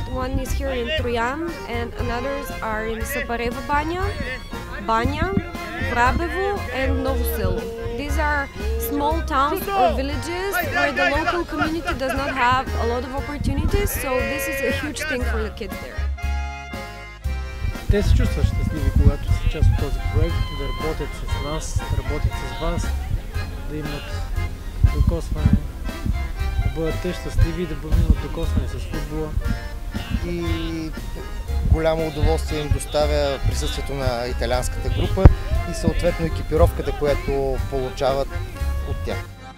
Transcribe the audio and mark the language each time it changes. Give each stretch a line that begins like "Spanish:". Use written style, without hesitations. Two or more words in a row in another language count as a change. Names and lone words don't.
English: One is here in Troyan and others are in Saparaeva Banja, Banja, Vrabevo and Novo Selo. These are small towns or villages where the local community does not have a lot of opportunities, so this is a huge thing for the kids there.
Bulgarian: Те се чувстват щастливи, когато са част от този проект, да работят с нас, да работят с вас, да имат докосване, да бъдат те щастливи и да имат докосване с футбола. И голямо удоволствие им доставя присъствието на италианската група и съответно екипировката, която получават от тях.